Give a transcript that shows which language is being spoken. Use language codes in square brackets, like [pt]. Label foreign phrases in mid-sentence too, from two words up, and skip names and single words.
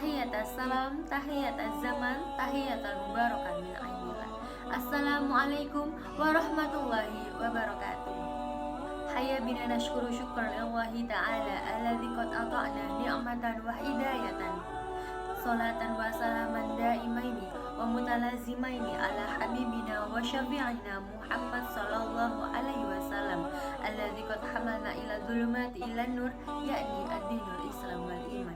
[ar] تحيات تحيات زمان تحيات مباركا من عين الله. السلام عليكم ورحمة الله وبركاته. هيا بنا نشكر شكرا الله تعالى الذي قد أعطانا نعمة وهداية. صلاة وسلاما دائمين ومتلازمين على حبيبنا وشفيعنا محمد صلى الله عليه وسلم الذي قد حملنا إلى ظلمات إلى نور يعني الدين الإسلام والإيمان.